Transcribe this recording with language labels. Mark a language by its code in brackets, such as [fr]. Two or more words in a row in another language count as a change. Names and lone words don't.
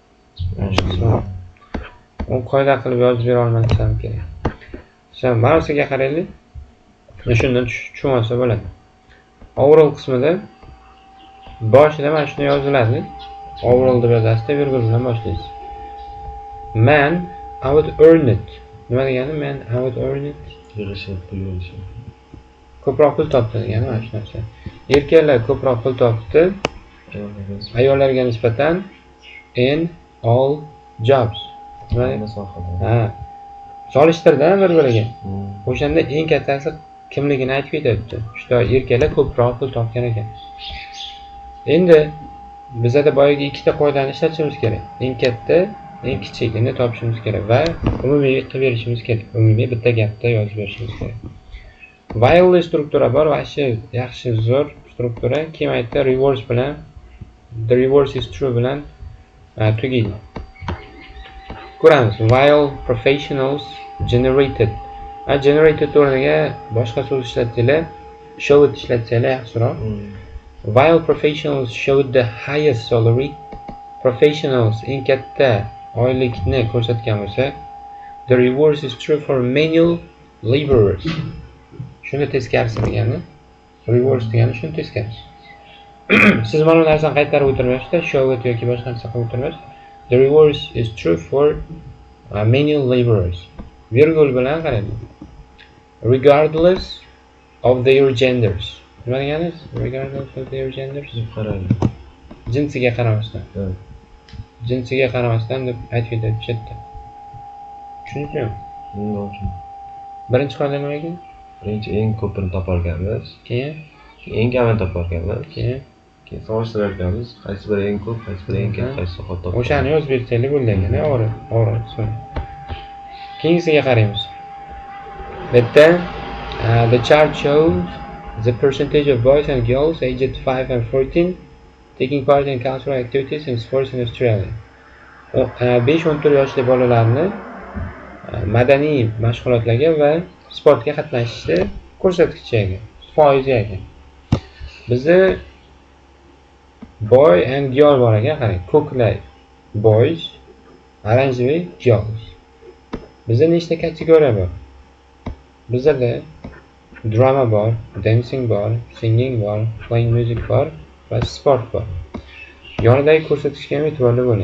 [uz] U qoida qilib yozib bera olmasam kerak. Mana sizga qaraylik. Shundan tushunib olsa bo'ladi. Overall qismida boshida mana shuni yoziladi. Overall deb yozasiz, virgul bilan boshlaysiz. [en] Man, I would earn it. [uz] Nima degani? [en] Man, I would earn it. [uz] Ko'proq pul topdi degani mana shu narsa. Erkaklar ko'proq pul topdi ayollarga nisbatan [en] in all jobs. [uz] Solishtirdi bir-biriga. O'shanda eng kattasi kimligini aytib ketyapti. Shu erkaklar ko'proq pul topgan ekan. Endi bizda boyagi ikkita qoidani ishlatishimiz kerak. Eng katta, eng kichigini topishimiz kerak va umumiy qilib berishimiz kerak. Umumiy bitta gapda yozib berishimiz kerak. While struktura bor va shu yaxshi zo'r struktura kim aytdi? Reverse bilan [en] the reverse is true [uz] bilan tugaydi. Ko'ramiz. [en] While professionals generated. [uz] Generated o'rniga boshqa so'z ishlatsanglar, showed ishlatsanglar yaxshiroq. [en] While professionals showed the highest salary, professionals [uz] eng katta oylikni ko'rsatgan bo'lsa, [en] the reverse is true for manual laborers. [uz] Shuni teskarisi degani. Reverse degani shuni teskarisi. Siz mana bu narsani qaytarib o'tirmasda, showed yoki boshqa narsa qilib o'tirmas. [en] The reverse is true for manual laborers. [uz] Virgul bilan qarang. [en] Regardless of their genders. [uz] Nima degani? [en] Regardless of their genders. [uz] Jinsiga qaramasdan. Jinsiga qaramasdan deb aytib ketyapti. Tushundingizmi? Nima? Birinchi qoida nima ekan? Birinchi eng ko'pini topolganmiz. Keyin, Eng kamini topolganmiz. keyin Solishtirarkanmiz. Qaysi biri eng ko'p, qaysi biri eng kam, qaysi soat topgan. o'shani yozib bersanglar bo'ladi, o'g'ri. Keyingisiga qaraymiz. Bu yerda [en] the chart shows the percentage of boys and girls aged 5 and 14 taking part in cultural activities and sports in Australia. [uz] 5-14 yoshli bolalarni madaniy mashg'ulotlarga va sportga qatnashishni ko'rsatkichi ekan, foizi ekan. Bizda boy and girl bor ekan, qarang. Ko'klar boys, oranjevый girls. Bizda nechta kategoriya bor? Bizda drama bor, dancing bor, singing bor, [en] playing music [uz] bor va sport bor. Yonidagi ko'rsatkichga ham e'tiborli bo'ling.